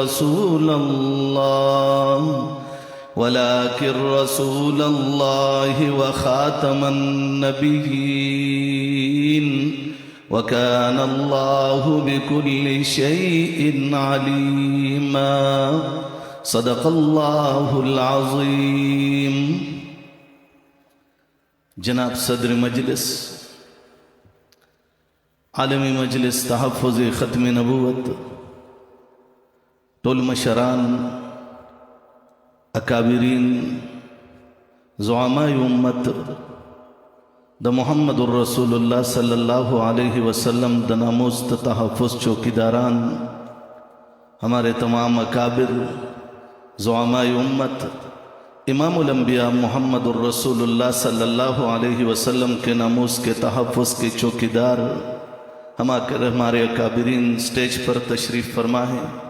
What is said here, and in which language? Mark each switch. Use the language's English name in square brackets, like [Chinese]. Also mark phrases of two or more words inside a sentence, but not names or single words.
[Arabic] رسول الله وخاتم النبيين وكان الله بكل شيء عليما صدق الله العظيم. [Urdu] جناب صدر مجلس عالمی مجلس تحفظ ختم نبوت، [Pashto] ټول مشران، اکابرین، زعماء امت، د محمد الرسول اللہ [Arabic] صلی اللہ علیہ وسلم [Pashto] د ناموس تحفظ چوکیداران، [Urdu] ہمارے تمام اکابر زعماء امت، امام الانبیاء محمد الرسول اللہ [Arabic] صلی اللہ علیہ وسلم [Urdu] کے ناموس کے تحفظ کے چوکیدار، ہمارے اکابرین سٹیج پر تشریف فرما ہے.